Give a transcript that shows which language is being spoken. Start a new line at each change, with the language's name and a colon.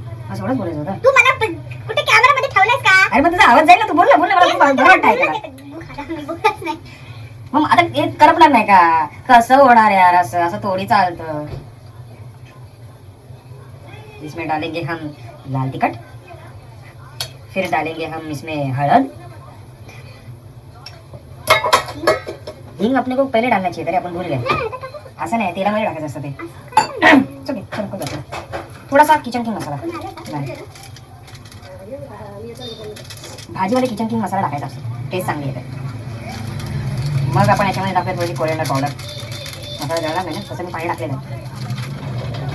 Marathi: असं एवढंच बोलायचं होतं. तू मला कुठे कॅमेरामध्ये ठेवलायस का. अरे मग तुझा आवाज जाईल ना. तू बोल ना मला खूप बरं वाटतं ऐकायला. मी बोलत नाही. मग आता हे करपणार नाही का. कसं होणार यार असं असं थोडी चालतं.
Hindi: इसमें डालेंगे हम लाल टिकट. फिर डालेंगे हम इसमें हळद. हिंग अपने को पहले डालना चाहिए
Marathi: तरी आपण
Hindi: भूल गए.
Marathi: असं नाही तेलामध्ये टाकायचं असतं ते. चल चल चल. थोडासा किचन किंग मसाला. नाही भाजीमध्ये किचन किंग मसाला टाकायचा असतो. टेस्ट चांगली येते. मग आपण याच्यामध्ये टाकूया थोडी कोरिअंडर पावडर. मसाला जळला नाही ना तसं मी पाणी टाकलेलं.